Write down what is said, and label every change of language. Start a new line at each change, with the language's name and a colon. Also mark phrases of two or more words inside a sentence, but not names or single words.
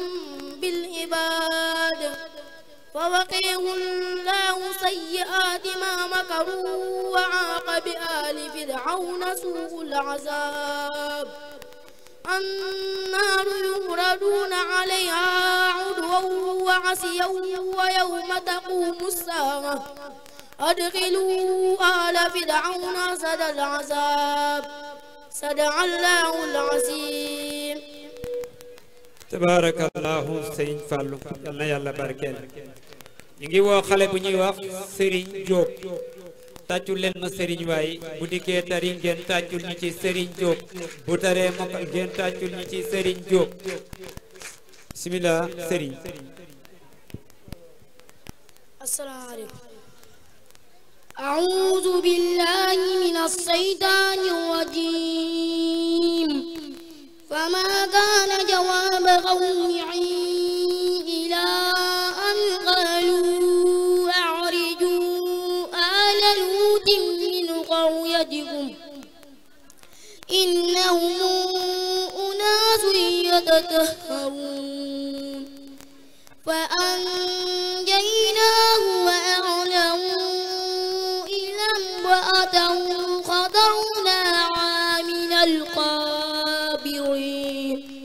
Arabic: بالعباد فوقيه الله سيئات ما مكروا وعاقب آل فرعون سوء العذاب النار يعرضون عليها عدوا وعشيا ويوم تقوم الساعة أدخلوا آل فرعون أشد العذاب صدق الله العظيم
Wolof: tabarakallahu sëriñ Fallou yal na yàlla barkeel ñu ngi woo xale bu ñuy wax Serigne Diop tàccul leen ma Serigne waaye bu dikkee tari ngeen tàccul ñu ci Serigne Diop bu taree mokkal ngeen tàccul ñu ci Serigne Diop bismillah Serigne.
Arabic: السلام عليكم. أعوذ بالله من الشيطان الرجيم. فما كان جواب قومه إلا أن قالوا أخرجوا آل لوط من قريتكم إنهم أناس يتطهرون فأنجيناه وأهله إلا امرأته قدرناها من الغابرين